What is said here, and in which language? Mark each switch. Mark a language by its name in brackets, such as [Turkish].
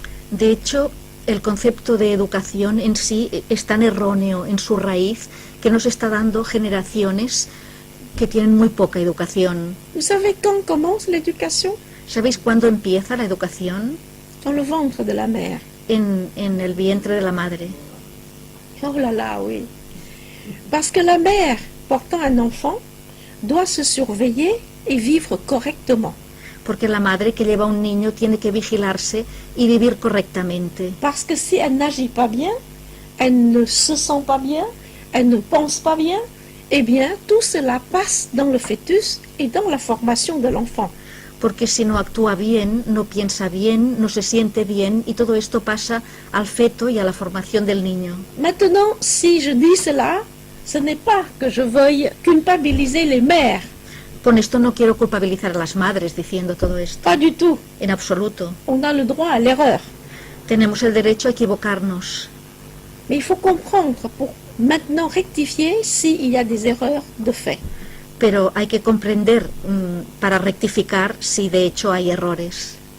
[Spanish] De hecho, el concepto de educación en sí es tan erróneo en su raíz que nos está dando generaciones que tienen muy poca educación. [French] Vous savez quand commence l'éducation? [Spanish] ¿Sabéis cuándo empieza la educación? [French] Dans le ventre de la mère. [Spanish] En el vientre de la madre. [French] Oh là là, oui. Parce que la mère portant un enfant doit se surveiller et vivre correctement. [Spanish] Porque la madre que lleva un niño tiene que vigilarse y vivir correctamente. [French] Parce que si elle n'agit pas bien, elle ne se sent pas bien, elle ne pense pas bien, eh bien, tout cela passe dans le fœtus et dans la formation de l'enfant. [Spanish] Porque si no actúa bien, no piensa bien, no se siente bien, y todo esto pasa al feto y a la formación del niño. [French] Maintenant, si je dis cela, ce n'est pas que je veuille culpabiliser les mères. [Spanish] Con esto no quiero culpabilizar a las madres diciendo todo esto. [French] Pas du tout. [Spanish] En absoluto. [French] On a le droit à l'erreur. [Spanish] Tenemos el derecho a equivocarnos. [French] Mais il faut comprendre pour maintenant rectifier s'il y a des erreurs de fait. [Spanish] Pero hay que comprender para rectificar si de hecho hay errores.